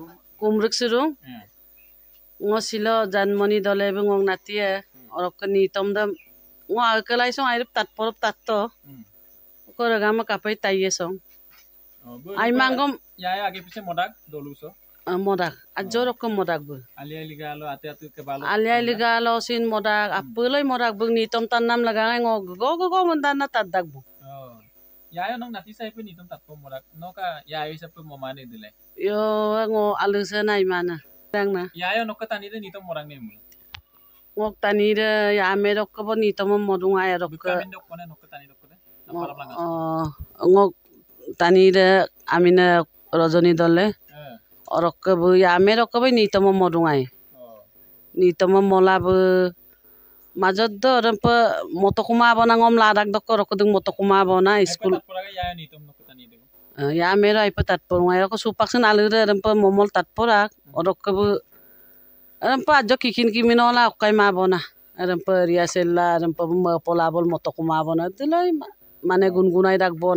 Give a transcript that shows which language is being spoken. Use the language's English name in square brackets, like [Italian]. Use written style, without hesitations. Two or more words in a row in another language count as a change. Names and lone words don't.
[Mising] Kumruk Sirung ngo silo janmoni dole bengong natie orok keni tomdam ngo akelai song airip tat porop tatto ko ragama kapai taiye song ai mangom ya age pise modak doluso modak ajorok ko modak bu alia ligalo ate ke balo alia ligalo sin modak apuloi modak bung ni tom tan nam laga ngo go mundan na tadak bu ya nong nati sai pe ni tom tat ko modak no ka ya isa pe momane dile yo ngo aluse nai mana na yayo nokka tani de nitom morang ne mul ngok tani de ya merok ko nitom modung ay rok kamin dok kone nokka tani dok de ngok tani de amina rajoni dole orok bu ya merok ko nitom modung ay nitom mola bu majod do rampa motokuma bona ngom ladak dok rok dung motokuma bona school ya nitom nokka tani de ya mero ay patat por ngay ko supak sen alure rampa momol tat porak orok ke bu rampa ajo kikin kiminola kai mabona rampa riasella rampa pola bol motok mabona dilai mane gungunai dak bona